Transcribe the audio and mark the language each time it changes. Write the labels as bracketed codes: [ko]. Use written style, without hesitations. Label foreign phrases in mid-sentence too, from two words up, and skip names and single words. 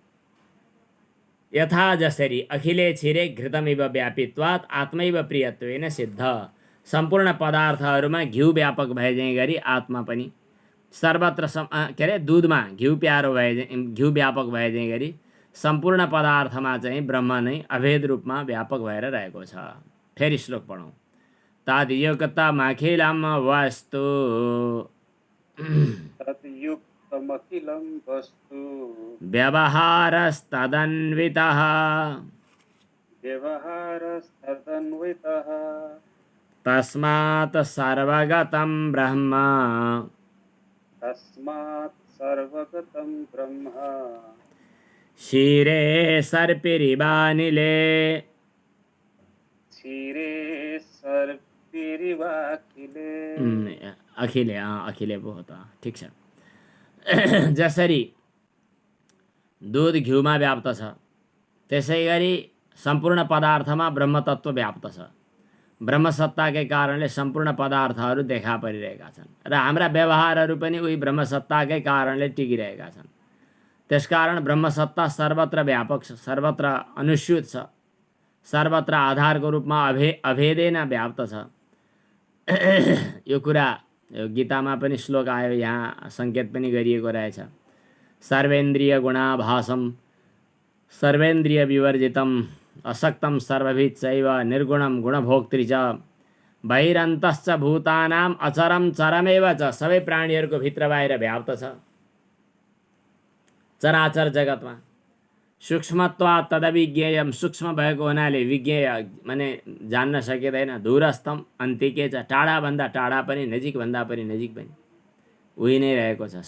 [ne] यथा जसरी [sa] अखिले छिरे घृतमिव व्यापित्वात् आत्मैव प्रियत्वेन सिद्ध, [ne] सम्पूर्ण पदार्थहरूमा घिउ व्यापक भए चाहिँ गरी आत्मा पनि सर्वत्र के अरे दुधमा घिउ प्यारो भए, घिउ व्यापक भए चाहिँ गरी सम्पूर्ण पदार्थमा चाहिँ ब्रह्म नै अभेद रूपमा व्यापक भएर रहेको छ। फेरि श्लोक पढौँ। [sa] तद्युक्तमखिलं वस्तु, तद्युक्तमखिलं वस्तु व्यवहारस्तदन्वितः, व्यवहारस्तदन्वितः, तस्मात् सर्वगतं ब्रह्म, तस्मात् सर्वगतं ब्रह्म क्षीरे सर्पिरिवानिले, क्षीरे सर्पिरिवाखिले। [ne] अखिले, अखिले पो हो त, ठिक छ। जसरी दुध घिउमा व्याप्त छ त्यसै गरी सम्पूर्ण पदार्थमा ब्रह्मतत्व व्याप्त छ। ब्रह्मसत्ताकै कारणले सम्पूर्ण पदार्थहरू देखा परिरहेका छन् र हाम्रा व्यवहारहरू पनि उही ब्रह्मसत्ताकै कारणले टिकिरहेका छन्। त्यसकारण ब्रह्मसत्ता सर्वत्र व्यापक छ, सर्वत्र अनुस्यूत छ, सर्वत्र आधारको रूपमा अभेदेन व्याप्त छ। यो कुरा गीतामा पनि श्लोक आयो, यहाँ सङ्केत पनि गरिएको रहेछ। [sa] सर्वेन्द्रिय गुणाभासम सर्वेन्द्रिय विवर्जितम असक्तम सर्वभित् चैव निर्गुणम गुणभोक्तृ च बहिरन्तश्च भूतानाम अचरम चरमेव च, [ne] सबै प्राणीहरूको भित्र बाहिर व्याप्त छ चराचर जगतमा। [sa] सूक्ष्मत्वात् तदविज्ञेयम, [ne] सूक्ष्म भएको हुनाले विज्ञेय माने जान्न सकिँदैन। दूरस्थम अन्तिके छ, टाढाभन्दा टाढा पनि नजिकभन्दा पनि नजिक पनि उही नै रहेको छ।